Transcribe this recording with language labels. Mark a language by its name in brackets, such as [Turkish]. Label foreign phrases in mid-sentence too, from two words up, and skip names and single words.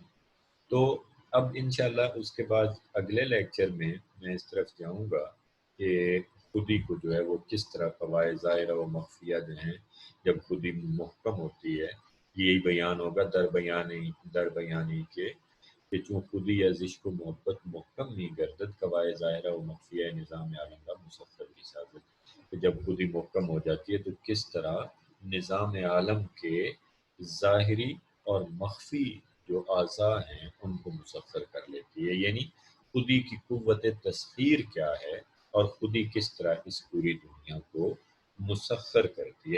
[Urdu] تو اب انشاءاللہ اس کے بعد اگلے لیکچر میں اس طرف جاؤں گا کہ خودی کو جو ہے وہ کس طرح قواعد ظاہرہ و مخفیہ جو ہیں جب خودی محکم ہوتی ہے، یہی بیان ہوگا [Persian] در بیانی کے کہ چون خودی از عشق و محبت محکم نہیں گردد، قواعد ظاہرہ و مخفیہ نظام عالم کا مسخر بھی سازد، [Urdu] کہ جب خودی محکم ہو جاتی ہے تو کس طرح نظام عالم کے ظاہری اور مخفی جو اعضاء ہیں ان کو مسخر کر لیتی ہے، یعنی خودی کی قوت تسخیر کیا ہے اور خودی کس طرح اس پوری دنیا کو مسخر کرتی ہے۔